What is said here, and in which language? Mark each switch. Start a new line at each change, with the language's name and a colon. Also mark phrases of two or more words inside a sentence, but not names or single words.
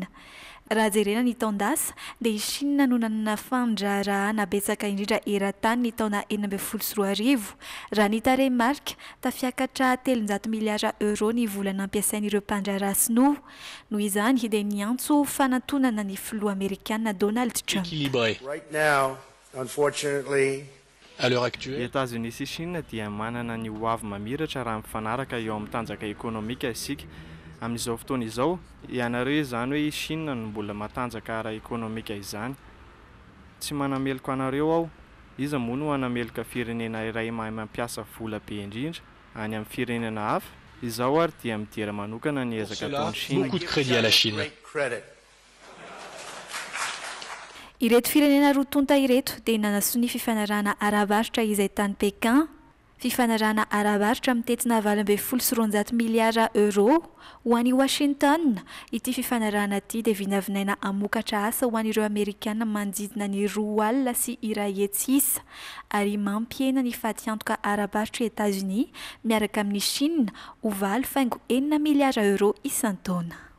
Malagasy: Raha jerena ny taondasa dia i Chine no nanana fandrarahana betsaka indrindra eran-tany ny taona 2014. Raha ny tarehimarika tafiakatra 700 miliara euro ny vola nampiasain'ireo mpandraraha sinoa. Noho izany dia niantso fanantonana ny filoha Amerikana Donald Trump.
English: Right now, unfortunately,
French: à l'heure actuelle,
Malagasy: États-Unis sy Chine dia manana ny hoavy mamiratra raha mifanaraka eo amin'ny tanjaka ekonomika isika. Amin'izao fotoana izao ianareo izany hoe Chine no mbola matanjaka ara-ekonomika izany. Tsy manameloko anareo aho, iza moa no anamelika firenena iray mahay mampiasa vola be indrindra any amin'ny firenena hafa. Izao ary dia midera manokana ny ezaka ataon'ny Chine.
French: Beaucoup de crédit à la Chine.
Malagasy: Ireto firenena rotonta ireto dia nanasoa ny fifanarahana ara-barotra izay tany Pékin. Fifanarahana ara-barotra mitetina 2.9 miliara euro ho an'i Washington. Ity fifanarahana ity dia vinavinaina hamokatra asa ho an'ireo Amerikana manodidina ny 2 alina sy iray hetsy ary mampiena ny fatiantoka ara-barotra États-Unis miaraka amin'ny Chine ho 4.9 miliara euro isan-taona.